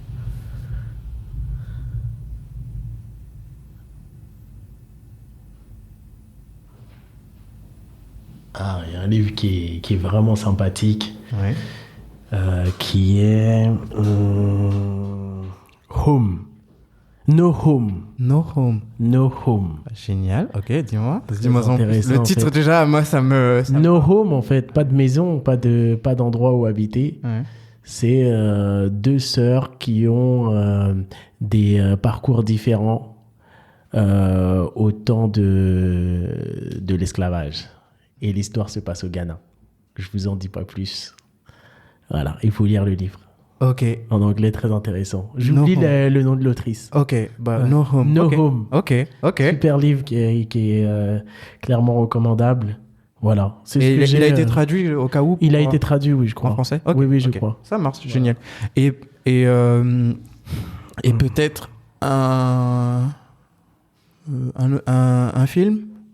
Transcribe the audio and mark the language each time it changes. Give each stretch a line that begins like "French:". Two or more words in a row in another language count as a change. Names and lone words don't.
French: Ah, il y a un livre qui est vraiment sympathique, Ouais. qui est Home. No Home. No Home. No Home. Génial. Ok, dis-moi. C'est Dis-moi en plus. intéressant, Le en titre, fait. déjà, moi, ça me... No Home, en fait, pas de maison, pas d'endroit où habiter. Ouais. C'est 2 sœurs qui ont des parcours différents au temps de l'esclavage. Et l'histoire se passe au Ghana. Je vous en dis pas plus. Voilà, il faut lire le livre. Ok. En anglais, très intéressant. J'oublie le nom de l'autrice. Ok. No Home. No Ok. Home. Ok. Super livre qui est clairement recommandable. Voilà. C'est ce Et que il a été traduit au cas où Il a été traduit, oui, je crois. en français. Ok. Oui, je Ok. crois. Ça marche, génial. Et peut-être un film.